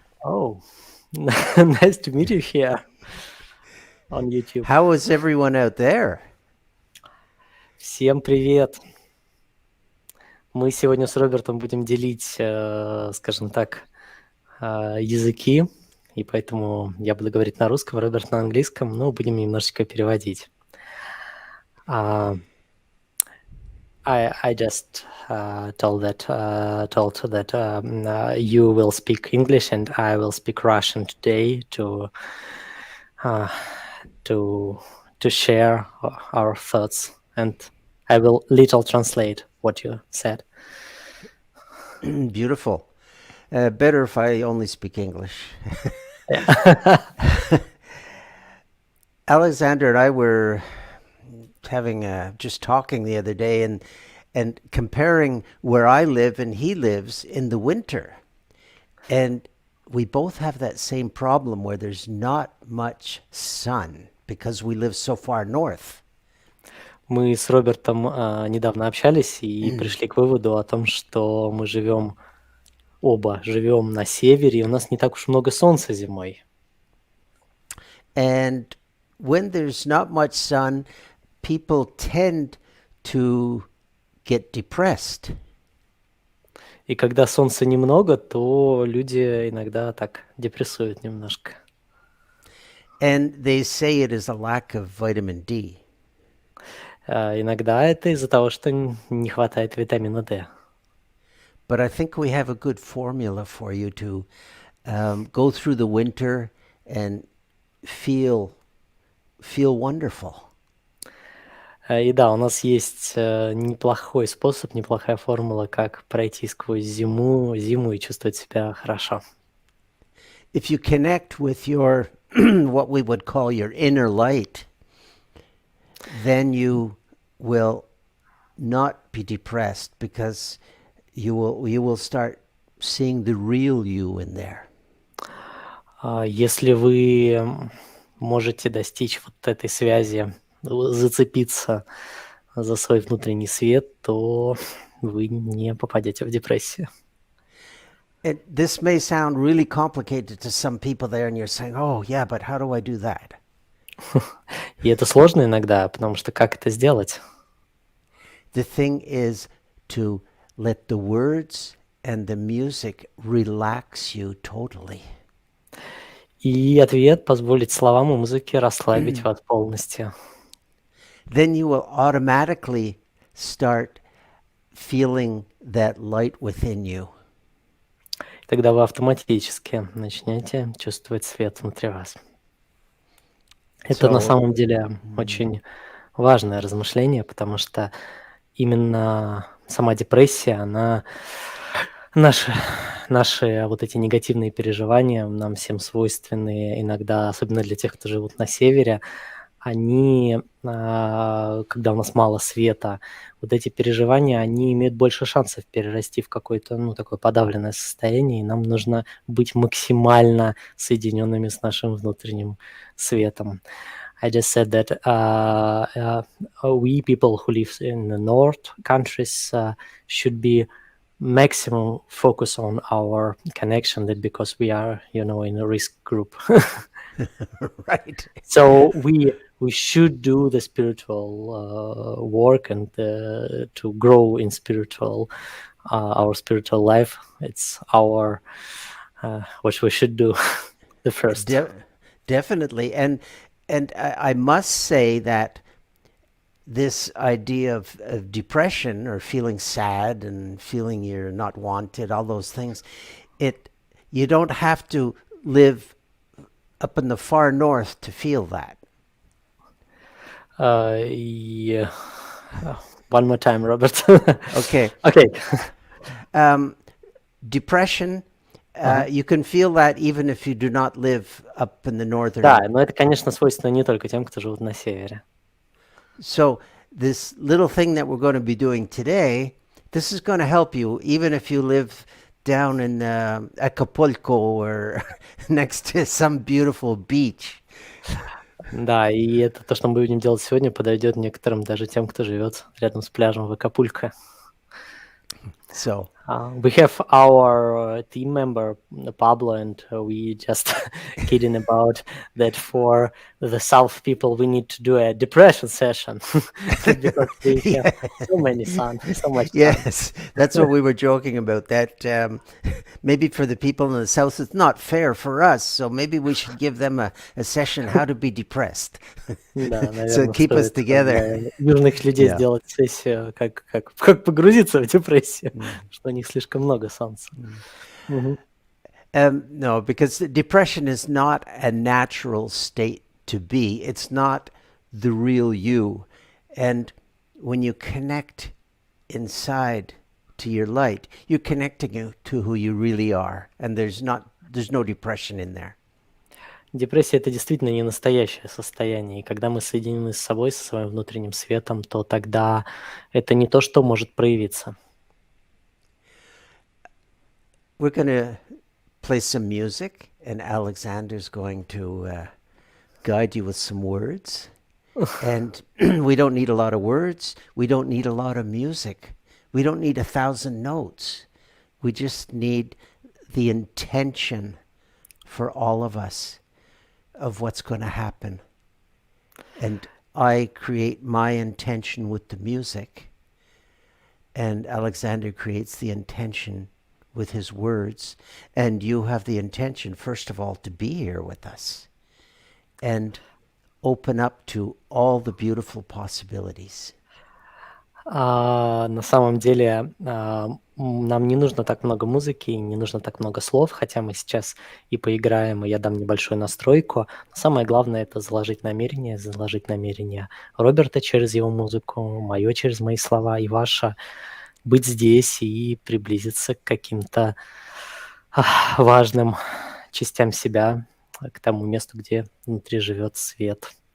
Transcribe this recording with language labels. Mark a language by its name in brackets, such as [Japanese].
[English] Oh, nice to meet you here on YouTube. How is everyone out there? [Russian] Всем привет. Мы сегодня с Робертом будем делить, скажем так, языки, и поэтому я буду говорить на русском, Роберт на английском, но будем немножечко переводить. [English] Uh, I just told that you will speak English and I will speak Russian today uh, to share our thoughts, and I will little translate what you said. Beautiful. Better if I only speak English. Yeah. Alexander and I were having just talking the other day and comparing where I live and he lives in the winter. And we both have that same problem where there's not much sun because we live so far north. [Russian] Мы с Робертом недавно общались и пришли к выводу о том, что мы оба живем на севере, и у нас не так уж много солнца зимой. [English] And when there's not much sun, people tend to get depressed. [Russian] И когда солнца немного, то люди иногда так депрессуют немножко. [English] And they say it is a lack of vitamin D. [Russian] Иногда это из-за того, что не хватает витамина D. [English] But I think we have a good formula for you to go through the winter and feel wonderful. [Russian] И да, у нас есть неплохой способ, неплохая формула, как пройти сквозь зиму и чувствовать себя хорошо. [English] If you connect with your what we would call your inner light, then you will not be depressed because you will start seeing the real you in there. [Russian] Если вы можете достичь вот этой связи, зацепиться за свой внутренний свет, то вы не попадете в депрессию. [English] This may sound really complicated to some people there, and you're saying, "Oh, yeah, but how do I do that?" [Russian] И это сложно иногда, потому что как это сделать? [English] The thing is to let the words and the music relax you totally. [Russian] И ответ — позволить словам и музыке расслабить вас полностью. [English] Then you will automatically start feeling that light within you. [Russian] Тогда вы автоматически начнете чувствовать свет внутри вас. Это на самом деле очень важное размышление, потому что именно сама депрессия, она наши вот эти негативные переживания, нам всем свойственные иногда, особенно для тех, кто живут на севере, они, когда у нас мало света, вот эти переживания, они имеют больше шансов перерасти в какое-то, такое подавленное состояние, и нам нужно быть максимально соединенными с нашим внутренним светом. [English] I just said that we people who live in the north countries should be maximum focus on our connection, that because we are, in a risk group. Right. So we should do the spiritual work and to grow in our spiritual life. It's our what we should do the first. Definitely. And I must say that this idea of depression or feeling sad and feeling you're not wanted, all those things, you don't have to live up in the far north to feel that. Yeah. One more time, Robert. Okay. Okay. Depression, you can feel that even if you do not live up in the northern. [Russian] Да, но это, конечно, свойственно не только тем, кто живут на севере. [English] So this little thing that we're going to be doing today, this is going to help you even if you live down in Acapulco or next to some beautiful beach. [Russian] Да, и это то, что мы будем делать сегодня, подойдет некоторым, даже тем, кто живет рядом с пляжем в Акапулько. So We have our team member Pablo, and we just kidding about that for the South people we need to do a depression session because we have yeah. so much sun. Yes, that's what we were joking about. That maybe for the people in the South, it's not fair for us. So maybe we should give them a session how to be depressed. Да, [English] So [Russian] наверное, [English] keep us [Russian] стоит [English] together. [Russian] для южных людей [English] Yeah. [Russian] сделать сессию, как погрузиться в депрессию, что у них слишком много солнца. Мгм. [English] No, because depression is not a natural state to be. It's not the real you. And when you connect inside to your light, you're connecting to who you really are. And there's no depression in there. [Russian] Депрессия — это действительно не настоящее состояние. И когда мы соединены с собой, со своим внутренним светом, то тогда это не то, что может проявиться. [English] We're going to play some music, and Alexander's going to guide you with some words. And we don't need a lot of words. We don't need a lot of music. We don't need 1,000 notes. We just need the intention for all of us of what's going to happen. And I create my intention with the music, and Alexander creates the intention with his words. And you have the intention, first of all, to be here with us and open up to all the beautiful possibilities. [Russian] На самом деле, нам не нужно так много музыки, не нужно так много слов, хотя мы сейчас и поиграем, и я дам небольшую настройку. Но самое главное — это заложить намерение Роберта через его музыку, мое через мои слова и ваше быть здесь и приблизиться к каким-то важным частям себя, к тому месту, где внутри живет свет.